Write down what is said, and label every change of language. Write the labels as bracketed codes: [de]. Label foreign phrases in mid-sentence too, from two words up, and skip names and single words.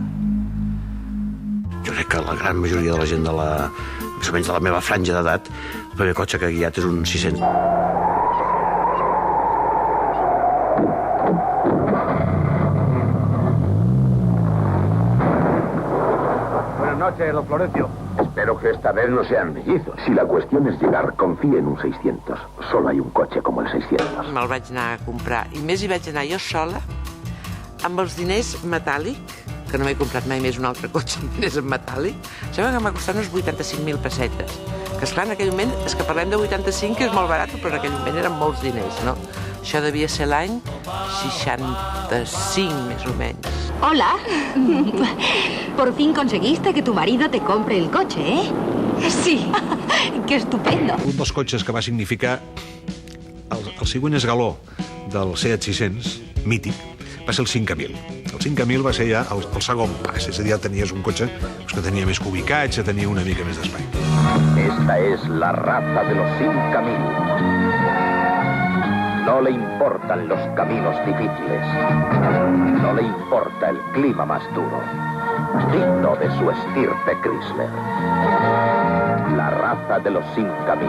[ca] Jo crec que la gran majoria de la gent més o menys de la meva franja d'edat, el primer cotxe que ha guiat és un 600. [es] Buenas noches, don Florencio. Espero que esta vez no sean mellizos. Si la cuestión es llegar, confíe en un 600. Solo hay un coche como el 600. [ca] Me'l vaig anar a comprar. I més hi vaig anar jo sola, amb els diners metàl·lic, que no m'he comprat mai més un altre cotxe amb diners en metàl·lic. Sembla que m'ha costat uns 85.000 pessetes. Que esclar, en aquell moment, és que parlem de 85, que és molt barat, però en aquell moment eren molts diners, no? Això devia ser l'any 65, més o menys. [es] Hola. Por fin conseguiste que tu marido te compre el coche, ¿eh? Sí. Qué estupendo. [ca] Un dels cotxes que va significar el següent esgaló del Seat 600, mític, va ser el 5000. El 5000 va ser ja el segon pas, és a dir, ja tenies un cotxe que tenia més cubicatge, tenia una mica més d'espai. [es] Esta es la raza de los 5000. No le importan los caminos difíciles. No le importa el clima más duro. Digno de su estirpe Chrysler. La raza de los 5000.